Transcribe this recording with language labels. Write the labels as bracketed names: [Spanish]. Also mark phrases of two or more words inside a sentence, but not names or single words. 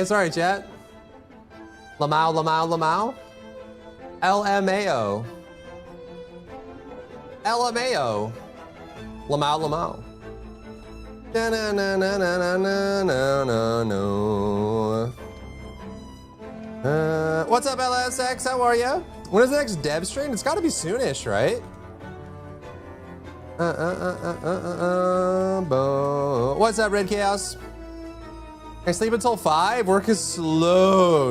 [English] Sorry, chat. Lamau. LMAO. LMAO. Lamau Lamau. Na na na na na na na na no. What's up, LSX? How are ya? When is the next dev stream? It's gotta be soonish, right? What's up, Red Chaos? Can I sleep until 5? Work is slow.